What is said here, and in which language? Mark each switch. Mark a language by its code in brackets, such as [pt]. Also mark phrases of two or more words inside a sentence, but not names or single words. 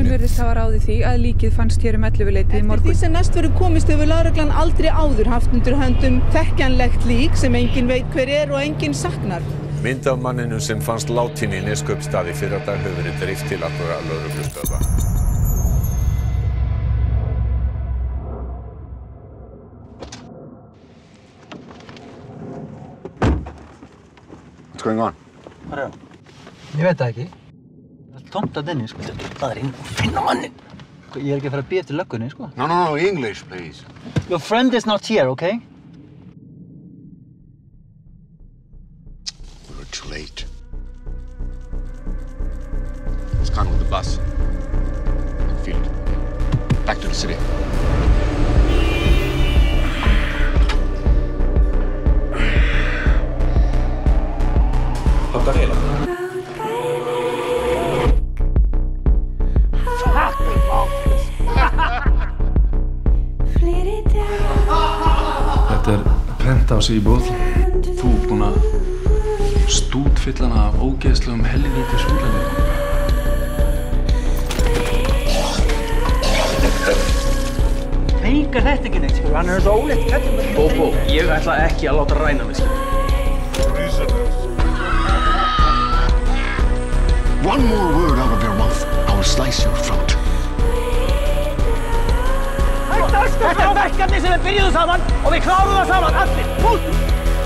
[is] Tilviljun virðist hafa ráðið því að líkið fannst hér 11-leytið í morgun. Eftir því sem næst verður komist hefur lögreglan aldrei áður haft undir höndum þekkjanlegt lík sem enginn veit hver og enginn saknar. Mynd af manninum sem fannst látinn í Neskaupstað í fyrradag hefur verið dreift til allra lögreglustöðva. [en] What's going on? [is] Hvað er það? Ég veit það ekki. Það er tómt að inni, sko. Það er inn og finna mannin. Ég ekki að fara að bíða eftir löggunni, sko. [en] No, English, please. Your friend is not here, okay? We were too late. Let's go with the bus. Field. Back to the city. [is] Hvað er það? Þetta er penthouse íbúð. Þú er búinn að stútfylla hana af ógeðslegum helvítis útlendingum. Meikar þetta ekki neitt, sko. Hann er svo ólétt kallinn. Bóbó, ég ætla ekki að láta ræna mig, sko. [en] One more word out of your mouth, I will slice your throat. [is] Þetta er verkefni sem við byrjuðum saman og við klárum það saman, allir.